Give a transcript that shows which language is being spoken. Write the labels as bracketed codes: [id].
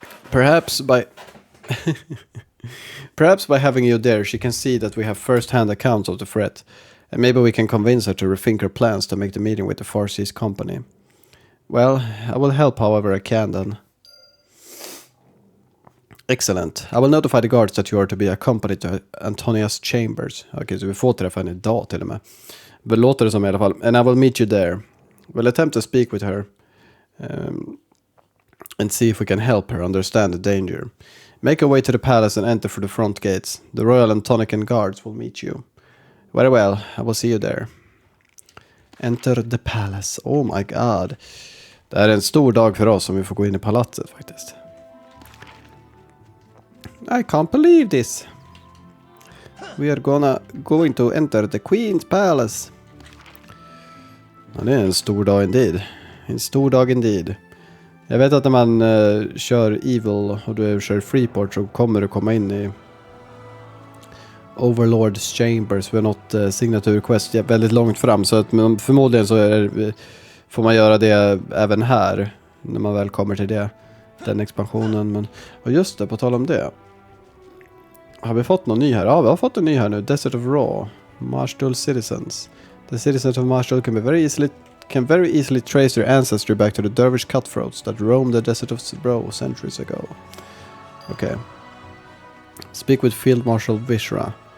[en] Perhaps by having you there, she can see that we have first-hand accounts of the threat, and maybe we can convince her to rethink her plans to make the meeting with the Far Seas Company. Well, I will help however I can then. Excellent. I will notify the guards that you are to be accompanied to Antonias chambers. [sv] Okej, så vi får träffa henne idag till och med. Det låter det som i alla fall. [en] And I will meet you there. We'll attempt to speak with her. And see if we can help her understand the danger. Make your way to the palace and enter through the front gates. The Royal Antonican guards will meet you. Very well, I will see you there. Enter the palace. Oh my god. [sv] Det är en stor dag för oss om vi får gå in i palatset faktiskt. [en] I can't believe this. We are going to enter the Queen's Palace. [sv] Ja, det är en stor dag indeed. En stor dag indeed. Jag vet att när man kör Evil och du kör Freeport så kommer du komma in i Overlord's Chambers för något signaturquest väldigt långt fram. Så att förmodligen så får man göra det även här när man väl kommer till det. Den expansionen. Men, och just det, på tal om det. Har vi fått någon ny här? Ja, vi har fått en ny här nu. [en] Desert of Raw. Marshall Citizens. The citizens of Marshall can very easily trace their ancestry back to the Dervish cutthroats that roamed the Desert of Raw centuries ago. Okay. Speak with Field Marshal Vishra.